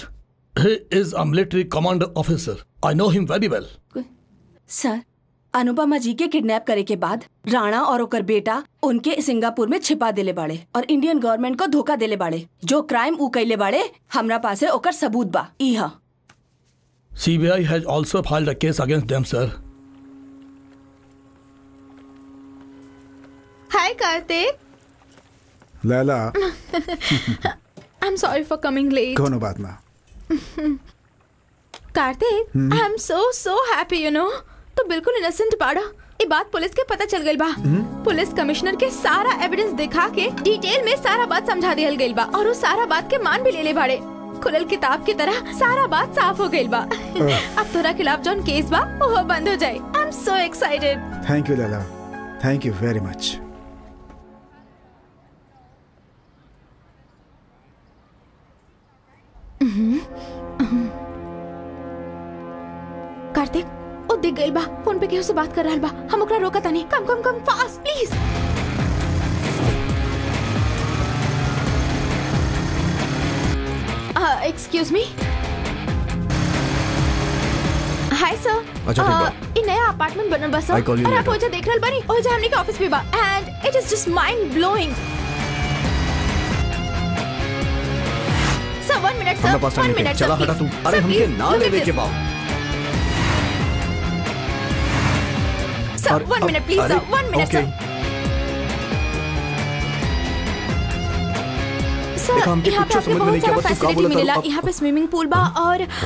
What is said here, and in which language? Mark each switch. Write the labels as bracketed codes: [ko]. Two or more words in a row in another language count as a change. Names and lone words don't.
[en] He is a military commander officer. I know him very well. [bho] सर, अनुपमा जी के किडनैप करे के बाद राणा और ओकर बेटा उनके सिंगापुर में छिपा देले बाड़े और [en] Indian government [bho] को धोखा देले बाड़े। जो क्राइम उ कैले बाड़े हमरा पासे ओकर सबूत बा। ई हा। [en] CBI has also filed a case against them, sir. Hi, Karthik. लैला I'm sorry for coming late. [bho] कोनो बात ना। कार्तिक, [en] I'm so happy, you know. [bho] तो बिल्कुल इनोसेंट बाड़ा। ये बात पुलिस के पता चल गई बा। [en] police commissioner [bho] के सारा एविडेंस दिखा के डिटेल में सारा बात समझा दियल गई बा और वो सारा बात के मान भी ले ले बाड़े। खुलल किताब की तरह सारा बात साफ हो गई बा। अब तोरा खिलाफ जोन केस बा वो बंद हो जाए। [en] I'm so excited. thank you लैला, thank you very much। [bho] कार्तिक, ओ दिख गइल बा। फोन पे केहू से बात कर रहल बा। हम ओकरा रोका तानी। [en] come fast please. Excuse me. hi sir. [bho] ये नया अपार्टमेंट बनल बा सर और आप ओजा देख रहल बानी। ओजा हमनी के ऑफिस भी बा [en] and it is just mind blowing. sir 1 minute sir, 1 minute. [bho] चला हटा तू। अरे हमके ना लेवे के बा। [en] sir 1 minute please sir, 1 minute sir. [bho] सर यहाँ पे आपको बहुत सारा फैसिलिटी मिलेला। यहाँ पे स्विमिंग पूल बा और